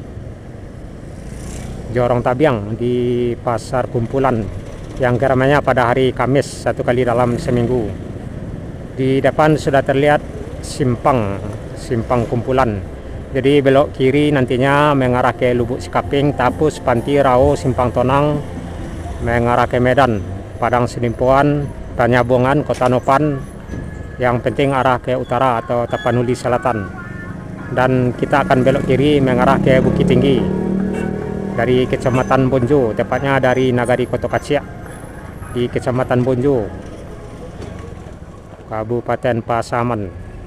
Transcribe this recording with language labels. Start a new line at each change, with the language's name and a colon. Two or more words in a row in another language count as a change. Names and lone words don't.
Indonesian: Jorong Tabiang di pasar kumpulan yang keramaiannya pada hari Kamis 1 kali dalam seminggu. Di depan sudah terlihat simpang kumpulan. Jadi belok kiri nantinya mengarah ke Lubuk Sikaping, Tapus, Panti, Rao, Simpang Tonang, mengarah ke Medan, Padang Senimpuan, Tanyabongan, Kota Nopan. Yang penting arah ke utara atau Tapanuli Selatan. Dan kita akan belok kiri mengarah ke Bukit Tinggi dari Kecamatan Bonjo, tepatnya dari Nagari Koto Kacia di Kecamatan Bonjo, Kabupaten Pasaman.